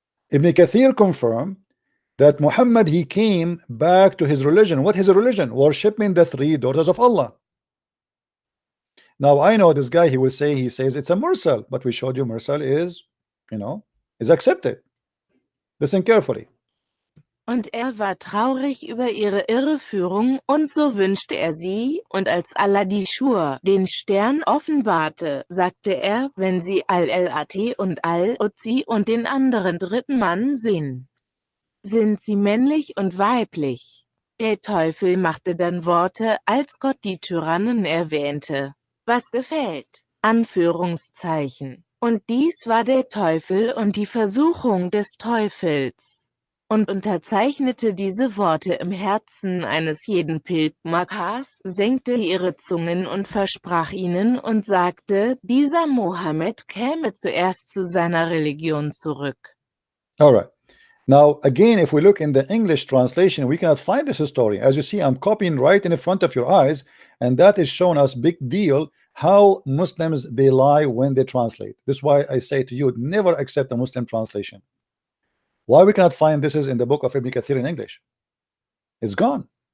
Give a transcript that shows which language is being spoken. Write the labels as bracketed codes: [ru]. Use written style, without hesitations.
[en] Ibn Kathir confirmed that Muhammad, he came back to his religion. What his religion? Worshipping the three daughters of Allah. Now I know this guy, he says it's a mursal, but we showed you mursal is, is accepted. Listen carefully. [de] Und war traurig über ihre Irreführung, und so wünschte sie, und als Allah die Schur, den Stern offenbarte, sagte er, wenn sie Al-Lat und Al-Uzzi und den anderen dritten Mann sehen, sind sie männlich und weiblich. Der Teufel machte dann Worte, als Gott die Tyrannen erwähnte. Was gefällt? Anführungszeichen. Und dies war der Teufel und die Versuchung des Teufels. Und unterzeichnete diese Worte im Herzen eines jeden Pilgers, senkte ihre Zungen und versprach ihnen und sagte, dieser Mohammed käme zuerst zu seiner Religion zurück. [en] All right. Now again, if we look in the English translation, we cannot find this story. As you see, I'm copying right in front of your eyes, and that is showing us big deal how Muslims they lie when they translate. This is why I say to you, never accept a Muslim translation. Why we cannot find this is in the book of Ibn Kathir in English? It's gone.